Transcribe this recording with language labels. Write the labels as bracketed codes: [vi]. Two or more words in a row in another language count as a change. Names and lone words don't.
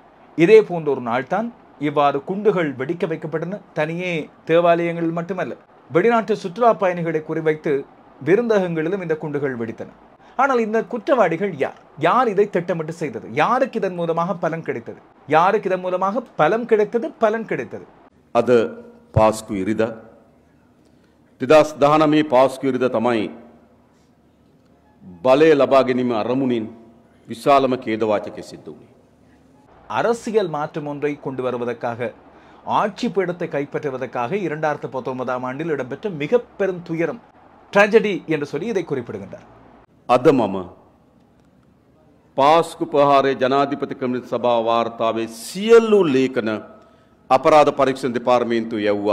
[ta] இதே போன்ற ஒரு நாள்தான் இவ்வாறு குண்டுகள் வெடிக்க வைக்கப்பட்டன. தனியே தேவாலயங்களில் மட்டுமல்ல, வெளிநாட்டு சுற்றுலா பயணிகளை குறிவைத்து விருந்தகங்களிலும் இந்த குண்டுகள் வெடித்தன. ஆனால் இந்த குற்றவாளிகள் யார்? யார் இதை திட்டமிட்டு செய்தது? யாருக்கு இதன் மூலமாக பலன் கிடைத்தது? யாருக்கு இதன் மூலமாக பலம் கிடைத்தது, பலன் கிடைத்தது? [si] அது පාස්කු ඉරිදා 2019 පාස්කු ඉරිදා තමයි බලය ලබා ගැනීම අරමුණින් විශාලම ඛේදවාචකයක් සිද්ධ වුණේ. [ta] அரசியல் மாற்றம் ஒன்றை கொண்டு வருவதற்காக, ஆட்சி பீடத்தை கைப்பற்றுவதற்காக 2019ஆம் ஆண்டில் இடம்பெற்ற மிக பெரும் துயரம், ட்ராஜடி என்று சொல்லி இதை குறிப்பிடுகின்றார். [si] අද මම පාස්කු ප්‍රහාරයේ ජනාධිපති කමිටු සභාව වාර්තාවේ සියලු ලේඛන අපරාධ පරීක්ෂණ දෙපාර්තමේන්තුව යවුවා.